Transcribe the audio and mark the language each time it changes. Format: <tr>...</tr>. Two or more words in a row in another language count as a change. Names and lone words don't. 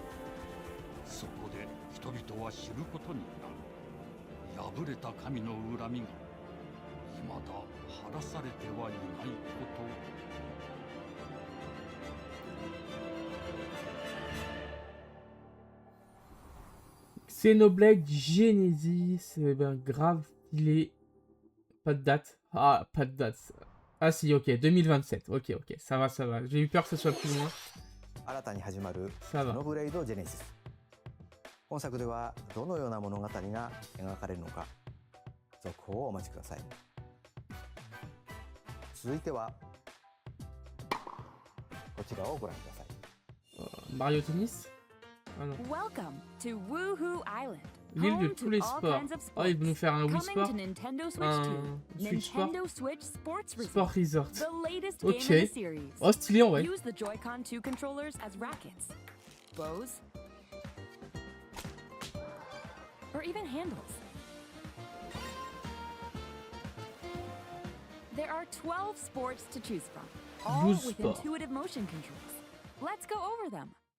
<ja>そこで人々は知ることになる。破れた神の恨みが未だ晴らされてはいないこと。</ja> <fr>Xenoblade Genesis, ben grave stylé. Pas de date. Ah, pas de date. Ah si, ok, 2027. Ok, ok, ça va, ça va. J'ai eu peur que ce soit plus loin.</fr> <ja>新たに始まる</ja> <fr>Ça va.</fr> <ja>ゼノブレイドジェネシス。本作ではどのような物語が描かれるのか、続報をお待ちください。続いてはこちらをご覧ください。</ja> <fr>Mario Tennis. Ah non.</fr> <en>Welcome to Woohoo Island.</en> <fr>L'île de</fr> <en>home</en> <fr>tous</fr> <en>to</en> <fr>les</fr> <en>all</en> <fr>sports.</fr> <en>kinds of</en> <fr>Ah, ils vont nous faire un Wii</fr> <en>Coming</en> <fr>Sport.</fr> <en>to Nintendo Switch</en> <fr>Un 2. Switch Sport. Nintendo Switch Sports Resort. Sport Resort.</fr> <en>The latest</en> <fr>Ok.</fr> <en>game in the series.</en> <fr>Oh, stylé en vrai.</fr> <en>Use the Joy-Con 2 controllers as rackets, bows, or even handles. There are 12 sports to choose from, all with intuitive motion controls. Let's go over them.</en>